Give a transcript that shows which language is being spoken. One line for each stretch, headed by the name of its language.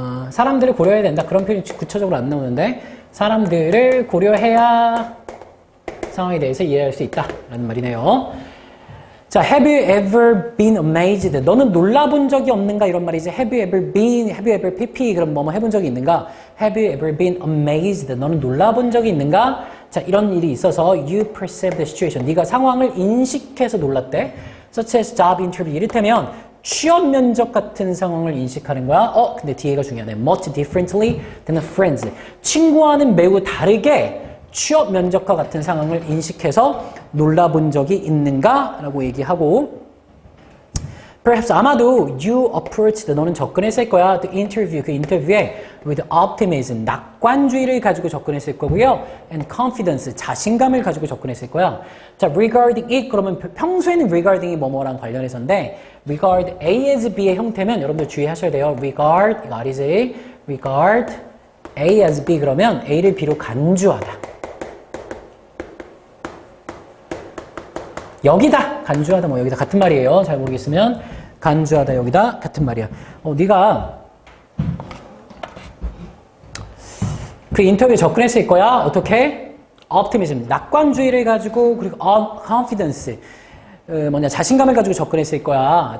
Korean: 사람들을 고려해야 된다. 그런 표현이 구체적으로 안 나오는데 사람들을 고려해야 상황에 대해서 이해할 수 있다. 라는 말이네요.
English: 자, have you ever been amazed?
Korean: 너는 놀라본 적이 없는가? 이런 말이지.
English: have you ever
Korean: pp 그럼 뭐뭐 해본 적이 있는가?
English: have you ever been amazed?
Korean: 너는 놀라본 적이 있는가? 자, 이런 일이 있어서
English: you perceive the situation.
Korean: 네가 상황을 인식해서 놀랐대.
English: such as job interview.
Korean: 이를테면 취업 면접 같은 상황을 인식하는 거야. 근데 뒤에가 중요하네.
English: much differently than friends.
Korean: 친구와는 매우 다르게 취업 면접과 같은 상황을 인식해서 놀라본 적이 있는가? 라고 얘기하고 perhaps 아마도
English: you approached
Korean: 너는 접근했을 거야. the interview 그 인터뷰에
English: with optimism
Korean: 낙관주의를 가지고 접근했을 거고요.
English: and confidence
Korean: 자신감을 가지고 접근했을 거야. 자, regarding it 그러면 평소에는 regarding이 뭐뭐랑 관련해서인데 regard A as B의 형태면 여러분들 주의하셔야 돼요. regard 이거 R이지.
English: regard A as B
Korean: 그러면 A를 B로 간주하다. 여기다 간주하다 뭐 여기다 같은 말이에요. 잘 모르겠으면 간주하다 여기다 같은 말이야. 네가 그 인터뷰에 접근했을 거야. 어떻게? optimism 낙관주의를 가지고 그리고 confidence 자신감을 가지고 접근했을 거야.